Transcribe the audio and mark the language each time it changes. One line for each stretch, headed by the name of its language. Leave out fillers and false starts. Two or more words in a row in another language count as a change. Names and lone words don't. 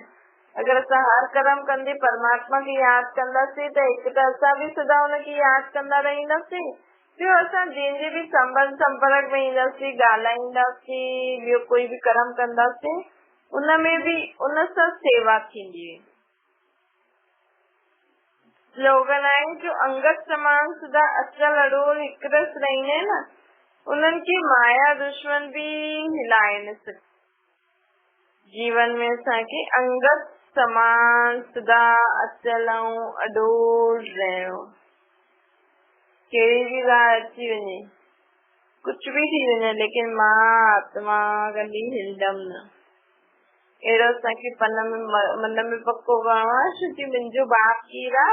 Sindhi: अगरि असां हर कर्म कंदे परमात्मा खे यादि कंदासीं त हिकु त असां बि सदा हुनखे यादि कंदा रहंदासीं, ॿियो असां जंहिंजे बि संपर्क में ईंदासीं, ॻाल्हाईंदासीं, ॿियो कोई बि कर्म कंदासीं, उनमें बि उन सां सेवा थींदी। स्लोगन आहे जो अंगत समान सदा अचल अड़ोल हिकु रस रहंदा आहिनि न, उन्हनि खे माया दुश्मन बि हिलाए न सघे। जीवन में असांखे अंगत समान सदा अचल ऐं अडोल रहणो। कहिड़ी बि ॻाल्हि अची वञे, कुझु बि थी वञे, लेकिन मां आत्मा कॾहिं हिलंदमि न, अहिड़ो असांखे मन में पको करणो आहे। छोकी मुंहिंजो बाप केरु आहे?